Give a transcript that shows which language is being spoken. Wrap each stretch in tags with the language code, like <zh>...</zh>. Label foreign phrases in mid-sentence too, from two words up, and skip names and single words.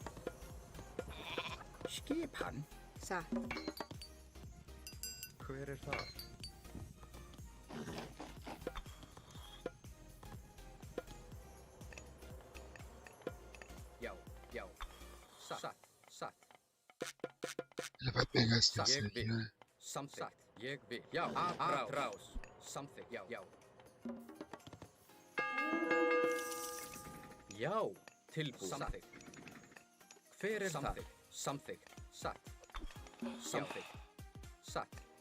<is>Skipan. Satt. Hver er þar? Já. Já. Satt.</is> <pt>Ele vai pegar esse</pt> <is>Satt. Ég</is> <pt>aqui,</pt> <is>vil.</is> <pt>né?</pt> <is>Samþykkt. Ég vil. Já. Atrás. Samþykkt. Já. Já. Já. Tilbúin. Samþykkt. Hver er það? Samþykkt. Satt. Samþykkt. Satt.</is>